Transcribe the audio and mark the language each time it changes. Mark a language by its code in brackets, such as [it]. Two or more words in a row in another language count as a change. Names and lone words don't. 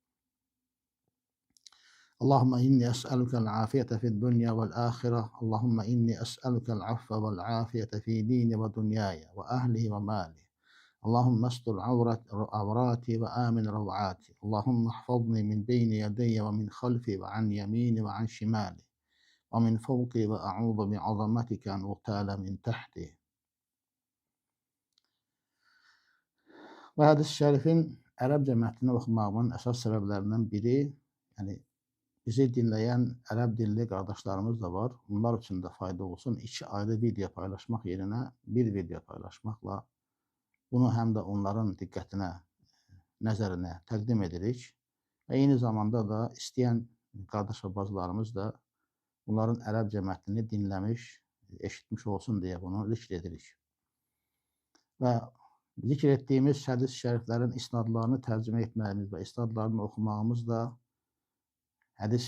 [ar] اللهم إني أسألك العافية في الدنيا والآخرة اللهم إني أسألك العفو والعافية في ديني ودنياي وأهلي ومالي اللهم استر عوراتي وآمن روعاتي اللهم احفظني من بين يدي ومن خلفي وعن يميني وعن شمالي ومن فوقي وأعوذ بعظمتك أن أغتال من تحتي. [tr] Bu hadis-i şerifin Arapça metnini okumağımın esas sebeplerinden biri, yani bizi dinleyen Arap dilli kardeşlerimiz de var. Bunlar için de fayda olsun. 2 ayrı video paylaşmak yerine bir video paylaşmakla bunu hem de onların dikkatine, [az] nəzərinə təqdim edirik. Və eyni zamanda da istəyən qardaş və bacılarımız da bunların Ərəbcə mətnini dinləmiş, eşitmiş olsun deyə bunu zikr edirik. Və zikr etdiyimiz hədis-i şəriflərin isnadlarını tərcümə etməyimiz və isnadlarını oxumağımız da hədis-i